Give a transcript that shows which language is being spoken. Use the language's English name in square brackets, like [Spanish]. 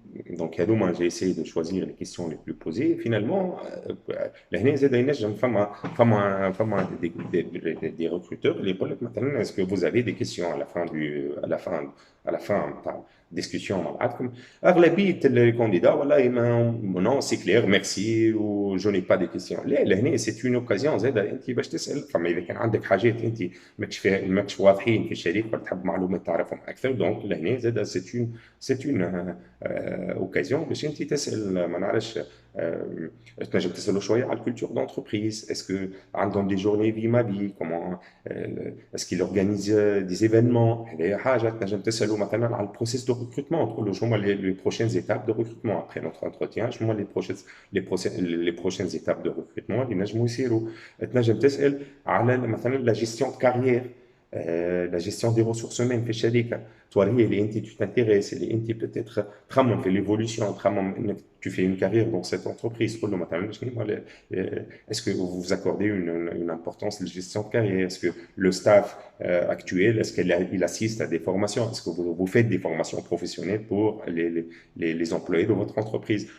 [French] Donc, moi, j'ai essayé de choisir les questions les plus posées. Finalement, [Arabic] لهنا زاد ينجم فما [French] des recruteurs [Arabic] اللي يقول لك مثلا [French] est-ce que vous avez des questions à la fin [Arabic] تاع [French] discussion [Arabic] معكم. اغلبيه الكانديدا والله [French] non c'est clair merci ou je n'ai pas de questions. [Arabic] لا لهنا [French] c'est une occasion [Arabic] زاد انت باش تسال. فما اذا كان عندك حاجات انت ماكش واضحين في الشريك ولا تحب معلومات تعرفهم اكثر، دونك لهنا زاد c'est une occasion باش انت تسال ما نعرفش تنجم تسألوا شوية على الكولتور d'entreprise. [French] Est-ce que [Arabic] عندهم [French] des journées vie ma vie, comment est-ce qu'ils organisent des événements. [Arabic] هذه حاجة تنجم تسألوا مثلا على البروسيس دو ريكروتمون، تقول له شنو هما [French] les prochaines étapes de recrutement après notre entretien، [Arabic] شنو هما [French] les prochaines étapes de recrutement [Arabic] اللي نجموا يصيروا. تنجم تسأل على مثلا [French] la gestion de carrière، la gestion des ressources humaines [Arabic] في الشركة، توريه اللي انت [French] tu t'intéresses، [Arabic] اللي انت [French] peut-être [Arabic] تخمم في [French] l'évolution، [Arabic] تخمم انك [French] tu fais une carrière dans cette entreprise. [Arabic] تقول له مثلا شنو هما [French] est-ce que vous vous accordez une importance de gestion de carrière, est-ce que le staff actuel, est-ce qu'il assiste à des formations, est-ce que vous faites des formations professionnelles pour les employés de votre entreprise.